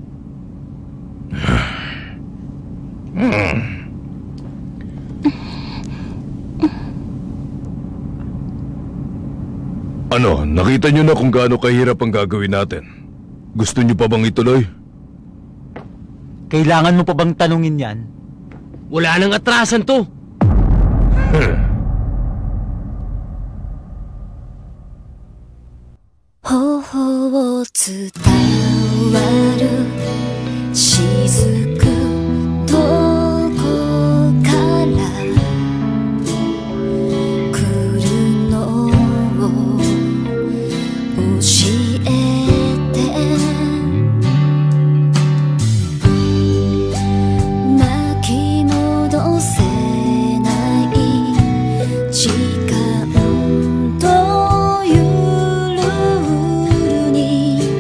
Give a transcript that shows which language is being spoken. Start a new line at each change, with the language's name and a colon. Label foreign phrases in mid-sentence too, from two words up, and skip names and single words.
Filipino: Ano, nakita nyo na kung gaano kahirap ang gagawin natin. Gusto nyo pa bang ituloy? Kailangan mo pa bang tanungin yan? Wala nang atrasan to.
Japanese: Ho 伝わる雫どこから来るのを教えて巻き戻せない時間というルールに